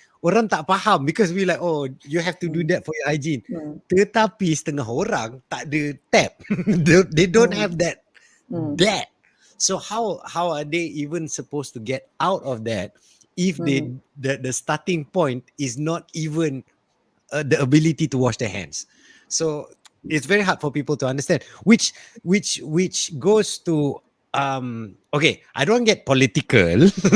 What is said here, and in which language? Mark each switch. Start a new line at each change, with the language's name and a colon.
Malay: Orang tak faham
English: because we like, oh, you have to do that for your hygiene.
Malay: Tetapi setengah orang tak ada tap.
English: They don't have that. So how are they even supposed to get out of that if the starting point is not even the ability to wash their hands? So it's very hard for people to understand, which goes to okay, I don't get political.